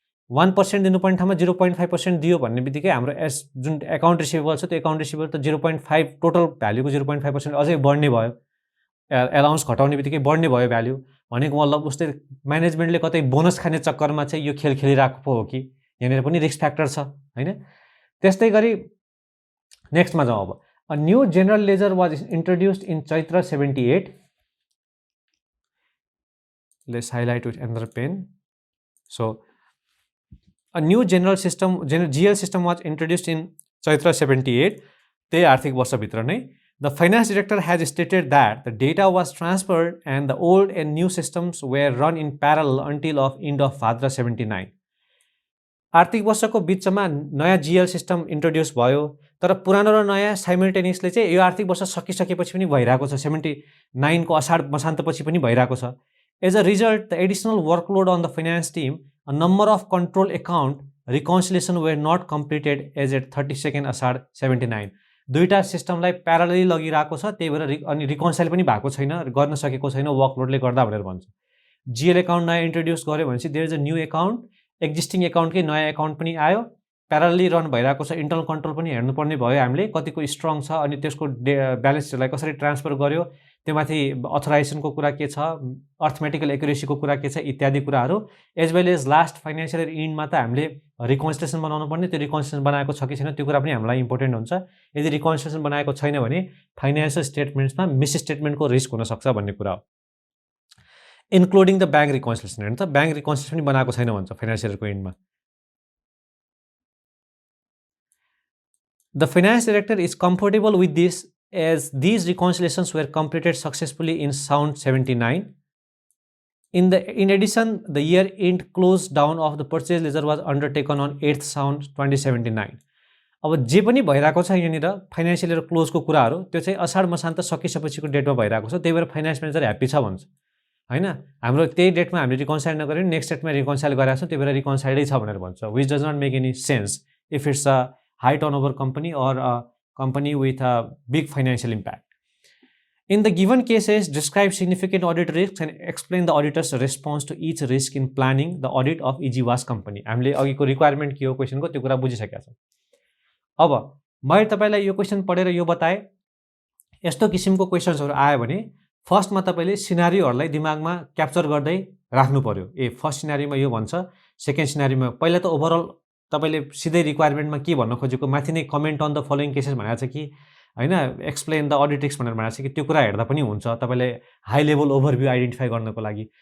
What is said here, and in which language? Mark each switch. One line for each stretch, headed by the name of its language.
Nepali: 1% दिनुपर्ने ठाउँमा 0.5% दियो भन्ने बित्तिकै हाम्रो जुन एकाउन्ट रिसिभेबल छ त्यो एकाउन्ट रिसिभेबल त 0.5 टोटल भ्याल्युको 0.5% अझै बढ्ने भयो, एलाउन्स घटाउने बित्तिकै बढ्ने भयो भ्याल्यु। भनेको मतलब उसले म्यानेजमेन्टले कतै बोनस खाने चक्करमा चाहिँ यो खेल खेलिरहेको पो हो कि, यहाँनिर पनि रिस्क फ्याक्टर छ होइन। त्यस्तै गरी नेक्स्टमा जाउँ।
English: अब a new general ledger was introduced in Chaitra 78। Let's highlight with another pen. So A new GL system was introduced in Chaitra 78.
Nepali: त्यही आर्थिक वर्षभित्र नै
English: the finance director has stated that the data was transferred and the old and new systems were run in parallel until of end of Bhadra 79.
Nepali: आर्थिक वर्षको बिचमा नयाँ GL system introduce भयो, तर पुरानो र नयाँ साइमल्टेनियसली चाहिँ यो आर्थिक वर्ष सकिसकेपछि पनि भइरहेको छ, 79 को असाढ मसान्तपछि पनि भइरहेको छ.
English: As a result, the additional workload on the finance team, a number of control account reconciliation were not completed as at 32nd Asar 79.
Nepali: दुईटा सिस्टमलाई प्यारलली लगिरहेको छ, त्यही भएर अनि रिकन्साइल पनि भएको छैन, गर्न सकेको छैन वर्कलोडले गर्दा भनेर भन्छ. GL अकाउन्ट नयाँ इन्ट्रोड्युस गर्यो भनेपछि
English: there is a new account,
Nepali: existing अकाउन्टकै नयाँ अकाउन्ट पनि आयो, प्यारलली रन भइरहेको छ, इन्टरनल कन्ट्रोल पनि हेर्नुपर्ने भयो हामीले कतिको स्ट्रङ छ अनि त्यसको ब्यालेन्स सिटलाई कसरी ट्रान्सफर गर्यो, त्योमाथि अथराइजेसनको कुरा के छ, अर्थमेटिकल एक्युरेसीको कुरा के छ इत्यादि कुराहरू, as well as last financial year इन्डमा त हामीले रिकन्सिलिएसन बनाउनु पर्ने, त्यो रिकन्सिलिएसन बनाएको छ कि छैन त्यो कुरा पनि हामीलाई इम्पोर्टेन्ट हुन्छ. यदि रिकन्सिलिएसन बनाएको छैन भने फाइनेन्सियल स्टेटमेन्ट्समा मिस स्टेटमेन्टको रिस्क हुनसक्छ भन्ने कुरा हो,
English: Including the bank reconciliation.
Nepali: हेर्नु त ब्याङ्क रिकन्सिलिएसन पनि बनाएको छैन भन्छ financial इयरको इन्डमा.
English: The finance director is comfortable with this as these reconciliations were completed successfully in Sound 79. In addition, the year-end close down of the purchase ledger was undertaken on 8th Sound 2079.
Nepali: अब जे पनि भइरहेको छ यहाँनिर financial year क्लोजको कुराहरू त्यो चाहिँ असाढ मसान्त सकिसकेपछिको डेटमा भइरहेको छ, त्यही भएर फाइनेन्स म्यानेजर ह्याप्पी छ भन्छ हैन. हाम्रो त्यही डेटमा हामीले रिकन्साइल नगर्यो, नेक्स्ट डेटमा रिकन्साइल गरेका छौँ, त्यही भएर रिकन्साइल्डै छ भनेर भन्छ.
English: Which does not make any sense if it's a high turnover company or a company with a big financial impact. In the given cases, describe significant audit risks and explain the auditor's response to each risk in planning the audit of EGWAS company.
Nepali: हामीले अघिको requirement के हो क्वेसनको त्यो कुरा बुझिसकेका छौँ. अब मैले तपाईलाई यो क्वेसन पढेर यो बताएँ, यस्तो किसिमको क्वेसन्सहरू आयो भने फर्स्टमा तपाईले सिनारियोहरूलाई दिमागमा क्याप्चर गर्दै राख्नु पर्यो. फर्स्ट सिनारियोमा यो भन्छ, सेकेन्ड सिनारियोमा पहिला त ओभरअल तपाईले सिधै रिक्वायरमेन्टमा के भन्न खोजेको माथि नै
English: comment on the following cases
Nepali: भनेको छ कि हैन,
English: explain the audit risk
Nepali: भनेर भनेको छ कि त्यो कुरा हेर्दा पनि हुन्छ तपाईले हाई लेभल ओभरभ्यू आइडेन्टिफाई गर्नको लागि.